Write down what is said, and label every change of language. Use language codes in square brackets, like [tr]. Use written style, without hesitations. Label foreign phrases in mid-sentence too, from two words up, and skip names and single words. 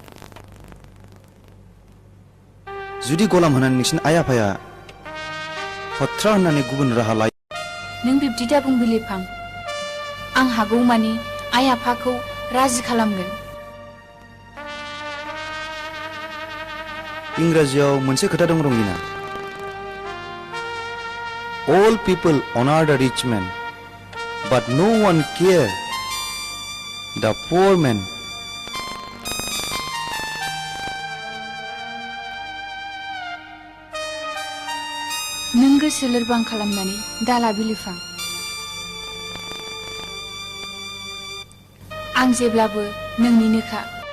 [brx] जुदि गलाम होनानै नोंसिनि आइ आफाया हथ्रा होननानै गुबुन राहा लायो नों बिब्दि दाबुं बिलिफां आं हागौमानि आइ आफाखौ राजि खालामगोन इंराजियाव मोनसे खोथा दं रंगिना [en] All people honor the rich man, but no one care the poor man. [brx] नों गोसो लोरबां खालामनानै दाला बिलिफां आं जेब्लाबो नोंनिनोखा